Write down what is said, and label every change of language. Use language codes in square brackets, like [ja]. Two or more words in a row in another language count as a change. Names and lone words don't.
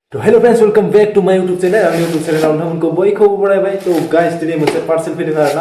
[en] So hello friends welcome back to my YouTube channel [brx] आंनि यूट्यूब चैनलाव नोंथांमोनखौ बयखौबो बरायबाय [en] So guys [brx] दिनै मोनसे पार्सेल फैदों आरोना